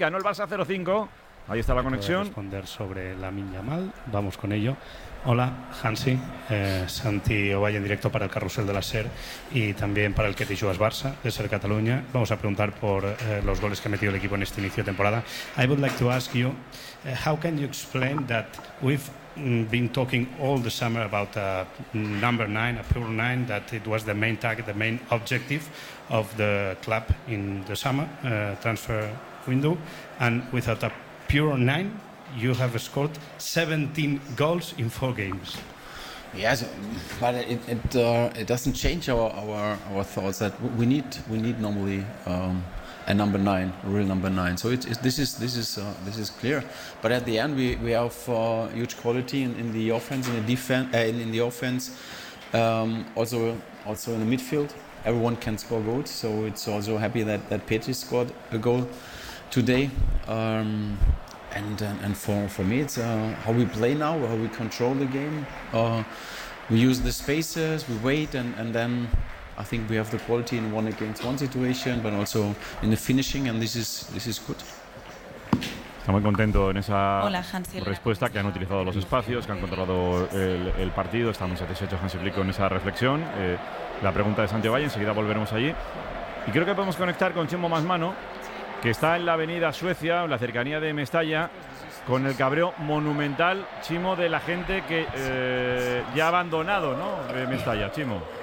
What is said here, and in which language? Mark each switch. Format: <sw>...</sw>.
<es>Ganó el Barça 0-5. Ahí está la conexión. Voy a responder sobre Lamine Yamal. Vamos con ello. Hola, Hansi, Santi Ovalle en directo para el Carrusel de la SER y también para el Que te jugues Barça de SER Cataluña. Vamos a preguntar por los goles que ha metido el equipo en este inicio de temporada.</es> <en>I would like to ask you, how can you explain that we've been talking all the summer about a number nine, a pure nine, that it was the main target, the main objective of the club in the summer transfer window, and without a pure nine, you have scored 17 goals in 4 games. Yes, but it doesn't change our thoughts that we need normally a number nine, a real number nine. So this is clear. But at the end, we have huge quality in the offense, in the defense, in the offense, also in the midfield. Everyone can score goals. So it's also happy that Petri scored a goal today. And for me, it's how we play now, how we control the game. We use the spaces, we wait, and then I think we have the quality in one against one situation, but also in the finishing, and this is good.</en> <es>Está muy contento en esa respuesta, que han utilizado los espacios, que han controlado el partido. Está muy satisfecho Hansi Flick con esa reflexión. La pregunta de Santi Ovalle, enseguida volveremos allí. Y creo que podemos conectar con Chimo Masmano, que está en la avenida Suecia, en la cercanía de Mestalla, con el cabreo monumental, Chimo, de la gente que ya ha abandonado, ¿no?, Mestalla, Chimo.</es>